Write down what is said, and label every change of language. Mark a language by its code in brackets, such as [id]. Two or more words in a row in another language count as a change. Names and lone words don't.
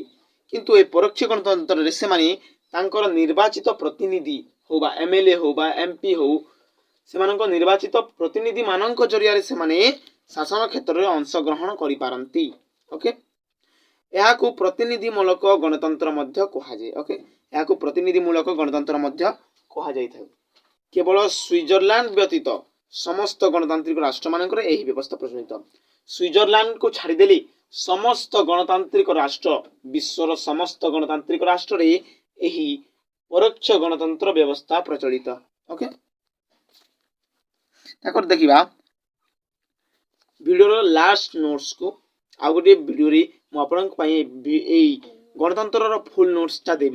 [or] କିନ୍ତୁ ଏ ପରୋକ୍ଷ ଗଣତନ୍ତ୍ରରେ ସେମାନେ ତାଙ୍କର ନିର୍ବାଚିତ ପ୍ରତିନିଧି ହଉ ବା MLA ହଉ ବା MP ହଉ, ସେମାନଙ୍କ ନିର୍ବାଚିତ ପ୍ରତିନିଧିମାନଙ୍କ ଜରିଆରେ ସେମାନେ ଶାସନ କ୍ଷେତ୍ରରେ ଅଂଶଗ୍ରହଣ କରିପାରନ୍ତି। ଓକେ, ଏହାକୁ ପ୍ରତିନିଧିମୂଳକ ଗଣତନ୍ତ୍ର ମଧ୍ୟ କୁହାଯାଏ। ଓକେ, ଏହାକୁ ପ୍ରତିନିଧିମୂଳକ ଗଣତନ୍ତ୍ର ମଧ୍ୟ କୁହାଯାଇଥାଏ। କେବଳ ସୁଇଜରଲ୍ୟାଣ୍ଡ ବ୍ୟତୀତ ସମସ୍ତ ଗଣତାନ୍ତ୍ରିକ ରାଷ୍ଟ୍ରମାନଙ୍କରେ ଏହି ବ୍ୟବସ୍ଥା ପ୍ରଚଳିତ। ସ୍ୱିଜରଲ୍ୟାଣ୍ଡ କୁ ଛାଡ଼ିଦେଲେ ସମସ୍ତ ଗଣତାନ୍ତ୍ରିକ ରାଷ୍ଟ୍ର ବିଶ୍ୱର ସମସ୍ତ ଗଣତାନ୍ତ୍ରିକ ରାଷ୍ଟ୍ର ରେ ଏହି ପରୋକ୍ଷ ଗଣତନ୍ତ୍ର ବ୍ୟବସ୍ଥା ପ୍ରଚଳିତ। ଓକେ ତାକର ଦେଖିବା ଭିଡିଓ [en] last notes [or] କୁ ଆଉ ଗୋଟେ ଭିଡିଓ ରେ ମୁଁ ଆପଣ ଗଣତନ୍ତ୍ର [en] full notes [or] ଟା ଦେବି।